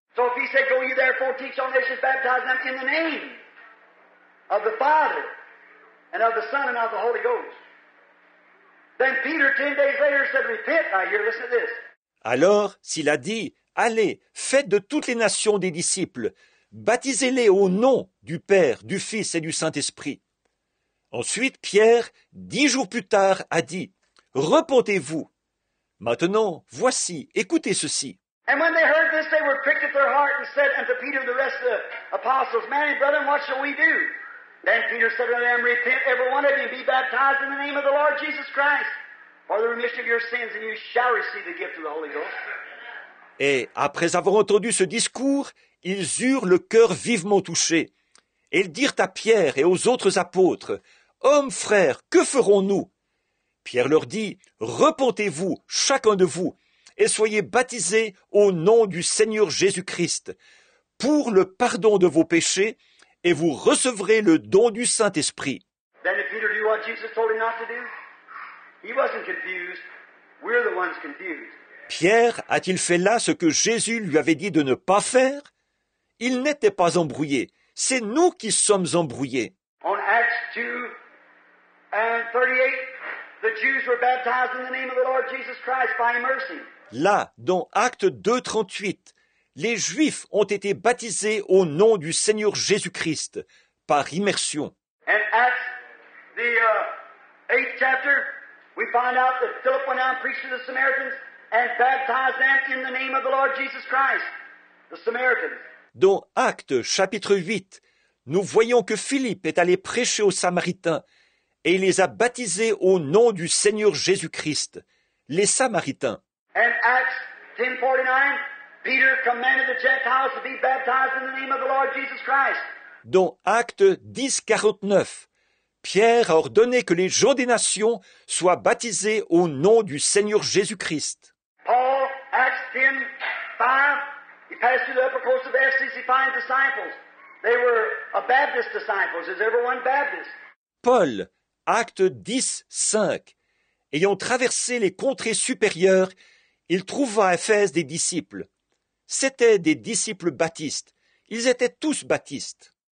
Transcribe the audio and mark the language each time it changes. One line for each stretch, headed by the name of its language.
English: So if he said, go ye therefore, teach all nations, baptize them in the name of the Father and of the Son and of the Holy Ghost. Then Peter 10 days later said, repent. Now here, listen to this.
French: Alors, s'il a dit, allez, faites de toutes les nations des disciples, baptisez-les au nom du Père, du Fils et du Saint-Esprit. Ensuite, Pierre, 10 jours plus tard, a dit, repentez-vous. Maintenant, voici, écoutez ceci.
English: And when they heard this, they were pricked at their heart and said unto Peter and the rest of the apostles, Man and brethren, what shall we do? Then Peter said unto them, Repent every one of you, and be baptized in the name of the Lord Jesus Christ, for the remission of your sins, and you shall receive the gift of the Holy Ghost.
French: Et après avoir entendu ce discours, ils eurent le cœur vivement touché. Et ils dirent à Pierre et aux autres apôtres, Hommes, frères, que ferons-nous? Pierre leur dit, Repentez-vous, chacun de vous, et soyez baptisés au nom du Seigneur Jésus-Christ, pour le pardon de vos péchés, et vous recevrez le don du Saint-Esprit.
English: Then did Peter do what Jesus told him not to do? He wasn't confused. We're the ones confused.
French: Pierre a-t-il fait là ce que Jésus lui avait dit de ne pas faire? Il n'était pas embrouillé. C'est nous qui sommes embrouillés.
English: On Acts 2 and 38, the Jews were baptized in the name of the Lord Jesus Christ by immersing.
French: Là, dans Acte 2, 38, les Juifs ont été baptisés au nom du Seigneur Jésus-Christ, par immersion.
English: And Acts, the 8th chapter, we find out that Philip went out and preached to the Samaritans and baptized them in the name of the Lord Jesus Christ, the Samaritans.
French: Dans Actes, chapitre 8, nous voyons que Philippe est allé prêcher aux Samaritains et il les a baptisés au nom du Seigneur Jésus-Christ, les Samaritains.
English: And Acts 10:49, Peter commanded the Gentiles to be baptized in the name of the Lord Jesus Christ.
French: Dans Actes 10, 49, Pierre a ordonné que les gens des nations soient baptisés au nom du Seigneur Jésus-Christ.
English: Paul, Acts 10, 5, he passed through the upper coast of Ephesus, he finds disciples. They were Baptist disciples. Is everyone Baptist?
French: Paul, Acte 10, 5, ayant traversé les contrées supérieures, il trouva à Éphèse des disciples. C'étaient des disciples baptistes. Ils étaient tous baptistes.